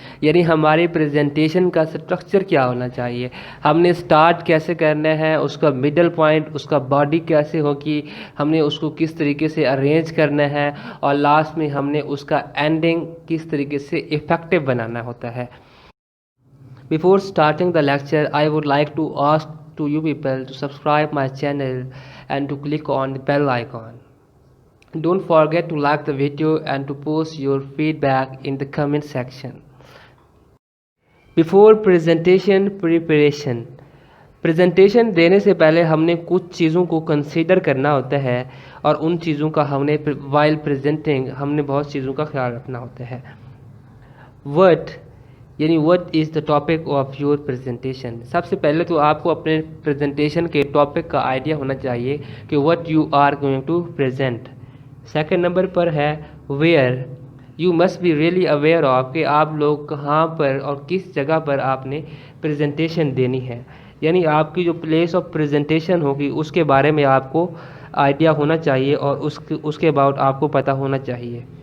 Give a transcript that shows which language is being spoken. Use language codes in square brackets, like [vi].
[ur] یعنی ہماری پریزنٹیشن کا اسٹرکچر کیا ہونا چاہیے، ہم نے اسٹارٹ کیسے کرنا ہے، اس کا مڈل پوائنٹ، اس کا باڈی کیسے ہوگی، ہم نے اس کو کس طریقے سے ارینج کرنا ہے، اور لاسٹ میں ہم نے اس کا اینڈنگ کس طریقے سے افیکٹو بنانا ہوتا ہے۔ [en] Before starting the lecture, I would like to ask to you people to subscribe my channel and to click on the bell icon. Don't forget to like the video and to post your feedback in the comment section. Before presentation preparation. [ur] Presentation دینے سے پہلے ہم نے کچھ چیزوں کو consider کرنا ہوتا ہے، اور ان چیزوں کا ہم نے [en] while presenting [ur] ہم نے بہت چیزوں کا خیال رکھنا ہوتا ہے۔ [en] what is the topic of your presentation؟ [ur] سب سے پہلے تو آپ کو اپنے پریزنٹیشن کے ٹاپک کا آئیڈیا ہونا چاہیے کہ [en] what you are going to present۔ [ur] Second number پر ہے [en] where you must be really aware of [ur] کہ آپ لوگ کہاں پر اور کس جگہ پر آپ نے پریزنٹیشن دینی ہے، یعنی آپ کی جو پلیس آف پریزنٹیشن ہوگی اس کے بارے میں آپ کو آئیڈیا ہونا چاہیے، اور اس کے اباؤٹ آپ کو پتہ ہونا چاہیے۔